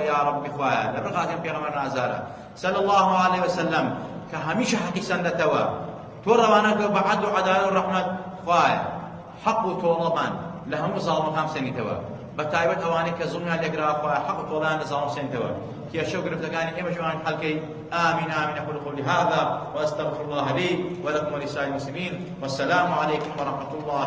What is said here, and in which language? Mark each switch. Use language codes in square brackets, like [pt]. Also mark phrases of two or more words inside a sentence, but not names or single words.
[ar] یا ربی [ckb] خوایە لەبەر خاتری پێغەمبەر نازارە [ar] صلی الله علیه وسلم [ckb] کە هەمیشە حەقی سەندەتەوە تۆ ڕەوانە بە عەدل و عەدالەت و ڕەحمەت خوایە حەق و تۆڵەمان لە هەموو زاڵمەکان سەنیتەوە بە تایبەت ئەوانەی کە زوڵمیان لێکراوە خوایە حەق و تۆڵەیان لە زاڵم سەنیتەوە کێشە و گرفتەکانی ئێمە جوان حەلکەی [ar] آمين آمين أقول قولي هذا وأستغفر الله لي ولكم ولسائر المسلمين والسلام عليكم ورحمة الله